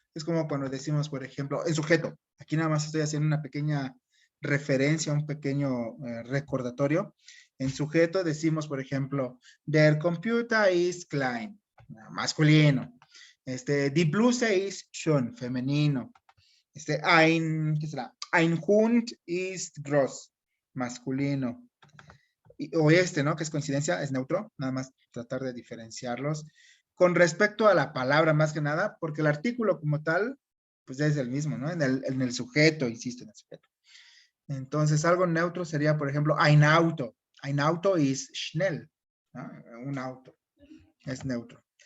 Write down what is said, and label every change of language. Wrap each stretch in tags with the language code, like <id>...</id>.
<es>Es como cuando decimos, por ejemplo, el sujeto. Aquí nada más estoy haciendo una pequeña referencia, un pequeño recordatorio. En sujeto decimos, por ejemplo,</es> <de>der Computer is klein,</de> <es>masculino.</es> <de>Die Bluse is schön,</de> <es>femenino. ¿Qué será?</es> <de>Ein Hund ist groß, masculino.</de> <es>O ¿no? Que es coincidencia, es neutro, nada más tratar de diferenciarlos. Con respecto a la palabra, más que nada, porque el artículo como tal, pues ya es el mismo, ¿no? En el sujeto, insisto, en el sujeto. Entonces, algo neutro sería, por ejemplo, ein Auto.</es> <de>Ein Auto is schnell,</de> <es>¿no? Un auto, es neutro.</es>